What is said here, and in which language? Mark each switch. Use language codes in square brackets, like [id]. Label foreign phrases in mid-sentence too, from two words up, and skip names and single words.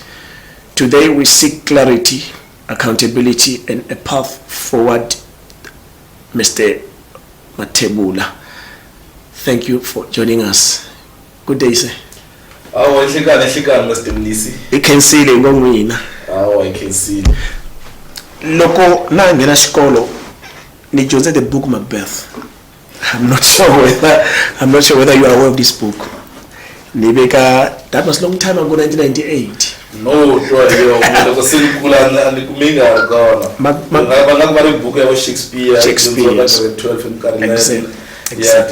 [en] Today we seek clarity, accountability, and a path forward. Mr. Matebula, thank you for joining us. Good day, sir. Oh, I can see the ngongwina. Oh, I can see. [ts] Loko na ngena xikolo ni dyondze [en] the book [ts] Macbeth. [en] I'm not sure whether you are aware of this book. That was a long time ago, 1998. No, Shakespeare. Exactly.